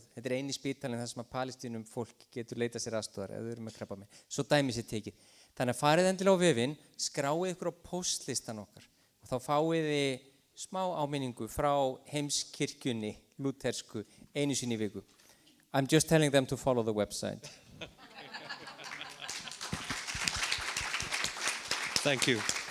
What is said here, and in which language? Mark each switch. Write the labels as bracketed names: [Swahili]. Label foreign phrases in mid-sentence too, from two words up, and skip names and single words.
[Icelandic] Þetta eini spítalinn þar sem að Palestínum fólk getur leitað sér aðstoðar ef þau eru með krabbamein. Svo dæmi sér tekið. Þannig að farið endilega á vefinn, skráið ykkur á postlistan okkar og þá fáið þið smá áminningu frá heimskirkjunni, lúthersku, einu sinni í viku. [English] I'm just telling them to follow the website. Thank you.